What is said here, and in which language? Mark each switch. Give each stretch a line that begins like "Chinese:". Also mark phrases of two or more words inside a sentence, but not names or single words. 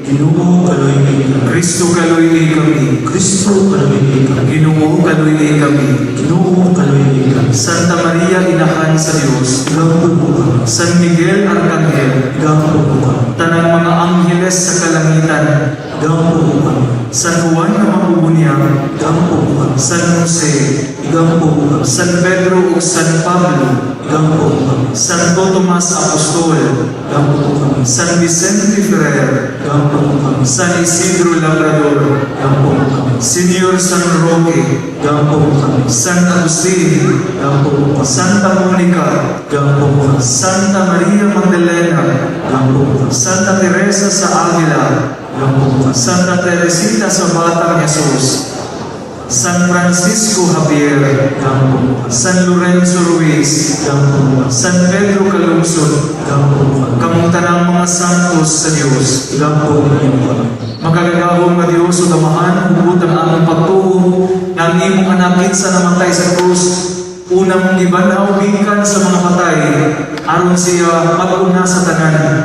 Cebuano: Ginoo kaluy kami. Kristo kaluy kami. Kristo kaluy kami. Ginoo kaluy kami. Ginoo kaluy kami. Santa Maria, Inahan sa Diyos. Igampod mo kami. San Miguel Arcangel. Igampod mo kami. Tanang mga angheles sa kalangitan. Igampod mo kami. San Juan na mabubunyag. Igampod mo kami. San Jose. Igampod mo kami. San Pedro ug San Pablo. Igampod mo kami. Santo Tomas Apostol. Igampod mo kami. San Vicente Ferrer. Igampod mo kami. San Isidro Labrador. Igampod mo kami. Señor San Roque. Igampod mo kami. San Agustin. Igampod mo kami. Santa Monica. Igampod mo kami. Santa Maria Magdalena. Igampod mo kami. Santa Teresa sa Avila. Igampod mo kami. Santa Teresita sa Batang Jesus. San Francisco Javier. Igampod mo kami. San Lorenzo Ruiz. Igampod mo kami. San Pedro Calungsod. Igampod mo kami. Kamong tanang mga santos sa Dios. Igampod mo kami. Magagagawang nga Diyos o damahan, hubot ang among pagtuo na ang imong anakit sa namatay sa krus. Una mong ibanaw gikan sa mga patay, aron siya mag-una sa tanan.